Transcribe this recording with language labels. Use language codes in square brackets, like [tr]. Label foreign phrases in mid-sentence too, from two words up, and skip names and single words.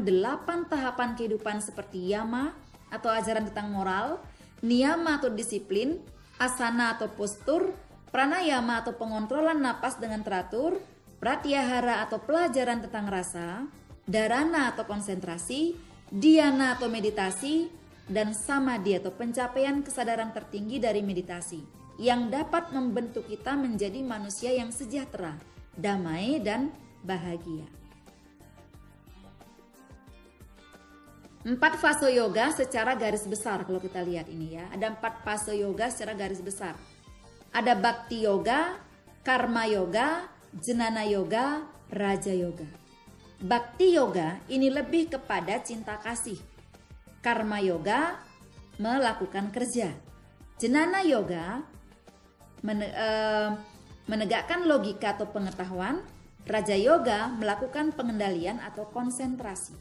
[id] 8 tahapan kehidupan seperti yama atau ajaran tentang moral, niyama atau disiplin, asana atau postur, pranayama atau pengontrolan napas dengan teratur, pratyahara atau pelajaran tentang rasa, dharana atau konsentrasi, dhyana atau meditasi, dan samadhi atau pencapaian kesadaran tertinggi dari meditasi yang dapat membentuk kita menjadi manusia yang sejahtera, damai, dan bahagia. 4 fase yoga secara garis besar kalau kita lihat ini ya. Ada 4 fase yoga secara garis besar. Ada bhakti yoga, karma yoga, jnana yoga, raja yoga. Bhakti yoga ini lebih kepada cinta kasih. Karma yoga melakukan kerja. Jnana yoga menegakkan logika atau pengetahuan. Raja yoga melakukan pengendalian atau konsentrasi.